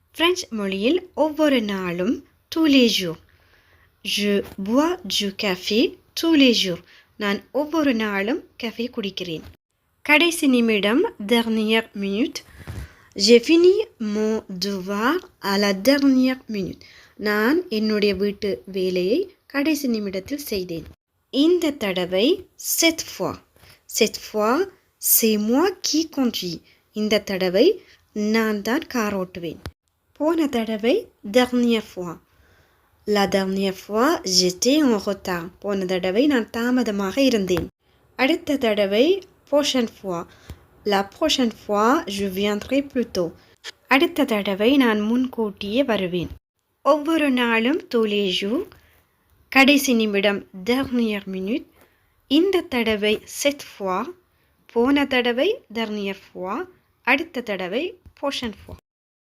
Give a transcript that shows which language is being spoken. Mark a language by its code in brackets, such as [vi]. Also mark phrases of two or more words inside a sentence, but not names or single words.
[ta] French மொழியில் ஒவ்வொரு நாளும் [fr] tous les jours. Je bois du café tous les jours. [ta] நான் ஒவ்வொரு நாளும் காஃபி குடிக்கிறேன். கடைசி நிமிடம் [fr] dernière minute. J'ai fini mon devoir à la dernière minute. [ta] நான் என்னுடைய வீட்டு வேலையை கடைசி நிமிடத்தில் செய்தேன். இந்த தடவை [fr] cette fois. Cette fois, c'est moi qui conduis. [ta] இந்த தடவை நான் தான் கார் ஓட்டுவேன். போன தடவை [fr] dernière fois. La dernière fois, j'étais en retard. [ta] போன தடவை நான் தாமதமாக இருந்தேன். அடுத்த தடவை [fr] prochaine fois. La prochaine fois, je viendrai plus tôt. [ta] அடுத்த தடவை நான் முன்கூட்டியே வருவேன். ஒவ்வொரு நாளும் [fr] tous les jours. [ta] கடைசி நிமிடம் [fr] dernière minute. [ta] இந்த தடவை [fr] cette fois. [ta] போன தடவை [fr] dernière fois. [ta] அடுத்த தடவை [fr] prochaine fois.